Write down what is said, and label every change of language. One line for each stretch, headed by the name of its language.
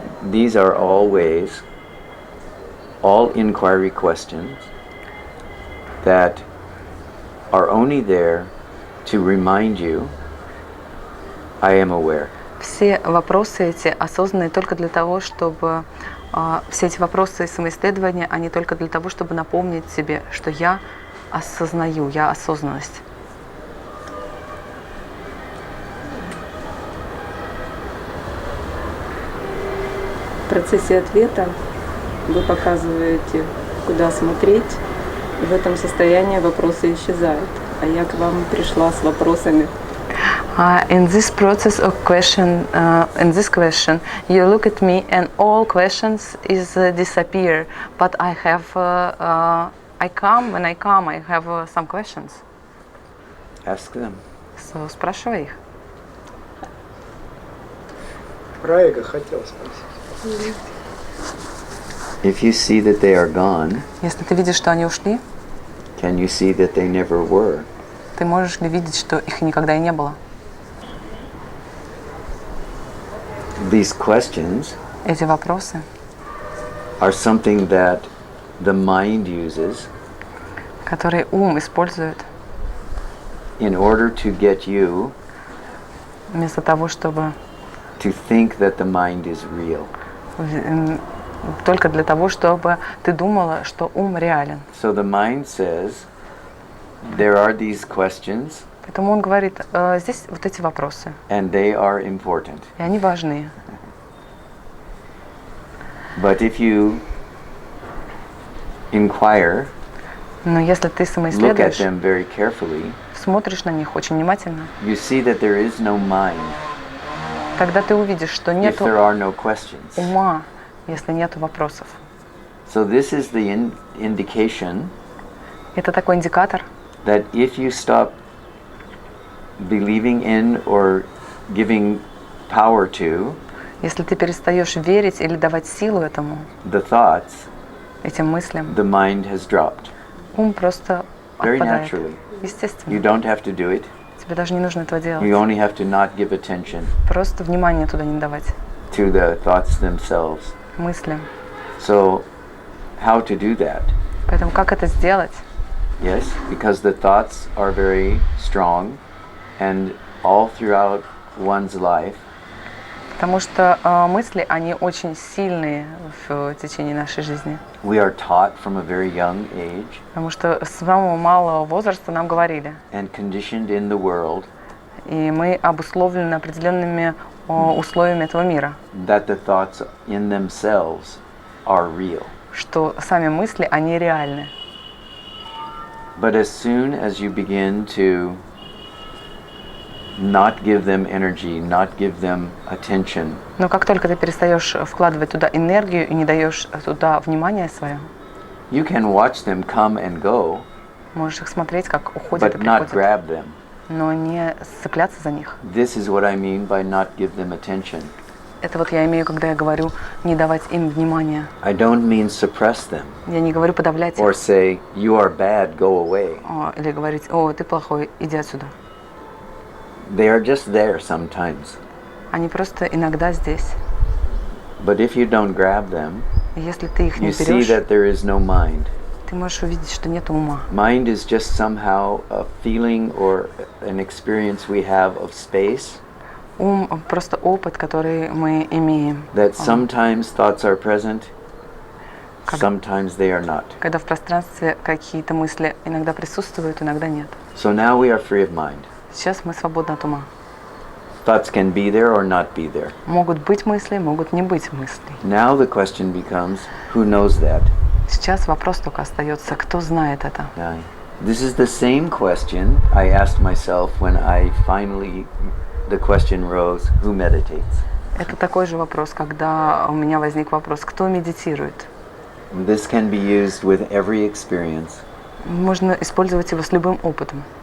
English: These are all ways, all inquiry questions that are only there to remind you, I am aware.
Russian: Все вопросы эти осознанные только для того, чтобы все эти вопросы самоисследования, они только для того, чтобы напомнить себе, что я осознаю, я осознанность. В процессе ответа вы показываете, куда смотреть, и в этом состоянии вопросы исчезают. А я к вам пришла с вопросами.
English: In this process of question, in this question, you look at me and all questions is disappear. But I have, I come, when I come, I have some questions. Ask them.
Russian: Спрашивай их. Про эго хотел спросить.
English: If you see that they are gone,
Russian: Если ты видишь, что они ушли,
English: can you see that they never were?
Russian: ты можешь ли видеть, что их никогда и не было?
English: These questions
Russian: Эти вопросы,
English: are something that the mind uses
Russian: которые ум использует
English: in order to get you
Russian: вместо того, чтобы
English: to think that the mind is real.
Russian: только для того, чтобы ты думала, что ум реален.
English: So the mind says, there are these questions
Russian: Поэтому он говорит, здесь вот эти вопросы,
English: and they are important.
Russian: и они важны.
English: But if you inquire,
Russian: Но если ты
English: look at
Russian: самоисследуешь,
English: them very carefully,
Russian: смотришь на них очень внимательно,
English: you see that there is no mind
Russian: тогда ты увидишь, что
English: if
Russian: нету
English: there are no questions.
Russian: ума, если нету вопросов.
English: So this is the indication
Russian: Это такой индикатор,
English: that if you stop believing in or giving power to
Russian: если ты перестаешь верить или давать силу этому,
English: the thoughts,
Russian: этим мыслям,
English: the mind has dropped.
Russian: ум просто
English: Very
Russian: отпадает.
English: naturally. You
Russian: Естественно.
English: don't have to do it.
Russian: Тебе даже не нужно этого делать.
English: You only have to not give attention
Russian: Просто внимание туда не давать.
English: to the thoughts themselves.
Russian: Мыслям.
English: So, how to do that?
Russian: Поэтому как это сделать?
English: Yes, because the thoughts are very strong, and all throughout one's life,
Russian: Потому что мысли, они очень сильные в течение нашей жизни.
English: we are taught from a very young age
Russian: Потому что с самого малого возраста нам говорили.
English: and conditioned in the world
Russian: И мы обусловлены определенными условиями этого мира.
English: that the thoughts in themselves are real.
Russian: Что сами мысли, они реальны.
English: But as soon as you begin to not give them energy, not give them attention,
Russian: Но как только ты перестаешь вкладывать туда энергию и не даешь туда внимание свое,
English: you can watch them come and go,
Russian: можешь их смотреть, как уходят и
English: but not
Russian: приходят,
English: grab them.
Russian: но не цепляться за них.
English: This is what I mean by not give them attention.
Russian: Это вот я имею, когда я говорю не давать им внимания.
English: I don't mean suppress them
Russian: Я не говорю подавлять
English: or
Russian: их.
English: say, you are bad, go away.
Russian: Или говорить, о, ты плохой, иди отсюда.
English: They are just there sometimes.
Russian: Они просто иногда здесь.
English: But if you don't grab them,
Russian: И если ты их не
English: you see
Russian: берешь,
English: that there is no mind.
Russian: ты можешь увидеть, что нет ума.
English: Mind is just somehow a feeling or an experience we have of space,
Russian: Ум — просто опыт, который мы имеем.
English: that sometimes thoughts are present,
Russian: Как-
English: sometimes they are not.
Russian: Когда в пространстве какие-то мысли иногда присутствуют, иногда нет.
English: So now we are free of mind.
Russian: Сейчас мы свободны от ума.
English: Thoughts can be there or not be there.
Russian: Могут быть мысли, могут не быть мыслей.
English: Now the question becomes, who knows that?
Russian: Сейчас вопрос только остается, кто знает это.
English: This is the same question I asked myself when I finally, the question rose, who meditates?
Russian: Это такой же вопрос, когда у меня возник вопрос, кто медитирует.
English: This can be used with every experience.
Russian: Можно использовать его с любым опытом.